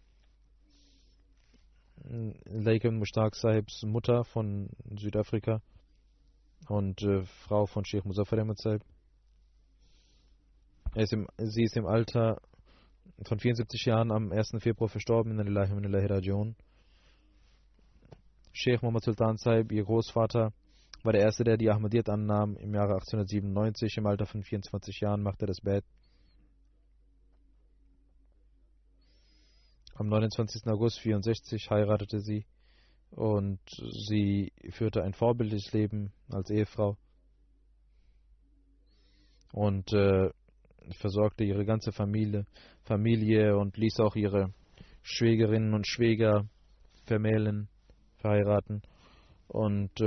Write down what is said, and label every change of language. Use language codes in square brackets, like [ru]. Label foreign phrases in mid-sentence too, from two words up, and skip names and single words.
[de] Laikam Mushtaq Sahibs Mutter von Südafrika und Frau von Sheikh Muzaffar Ahmad Sahib. Sie ist im Alter von 74 Jahren am 1. Februar verstorben. [ar] إنا لله وإنا إليه راجعون. [de] Sheikh Muhammad Sultan Sahib, ihr Großvater, war der Erste, der die Ahmadiyyat annahm. Im Jahre 1897, im Alter von 24 Jahren, machte er das Bett. Am 29. August 1964 heiratete sie und sie führte ein vorbildliches Leben als Ehefrau und versorgte ihre ganze Familie und ließ auch ihre Schwägerinnen und Schwäger vermählen, verheiraten und